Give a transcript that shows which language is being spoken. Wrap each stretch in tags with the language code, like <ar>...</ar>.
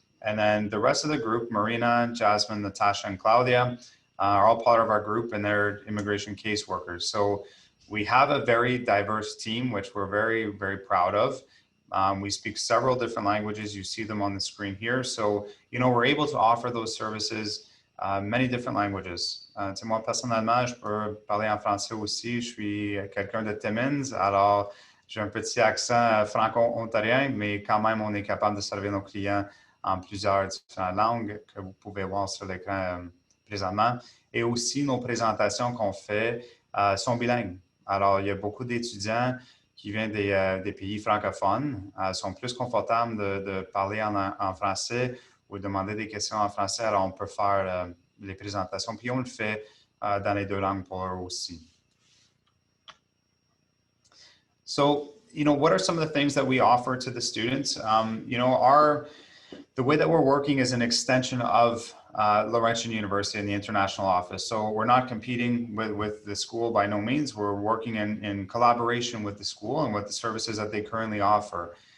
<en>And then the rest of the group, Marina, Jasmine, Natasha, and Claudia, are all part of our group, and they're immigration caseworkers. So we have a very diverse team, which we're very, very proud of. We speak several different languages. You see them on the screen here. So, you know, we're able to offer those services many different languages.</en> <fr>Moi, personnellement, je peux parler en français aussi. Je suis quelqu'un de Timmins, alors j'ai un petit accent franco-ontarien, mais quand même, on est capable de servir nos clients en plusieurs différentes langues que vous pouvez voir sur l'écran présentement. Et aussi, nos présentations qu'on fait sont bilingues. Alors, il y a beaucoup d'étudiants qui viennent des pays francophones, sont plus confortables de parler en français ou demander des questions en français. Alors, on peut faire les présentations, puis on le fait dans les 2 langues pour eux aussi.</fr> <en>So, you know, what are some of the things that we offer to the students? You know, the way that we're working is an extension of Laurentian University and the international office. So we're not competing with the school by no means. We're working in collaboration with the school and with the services that they currently offer.</en>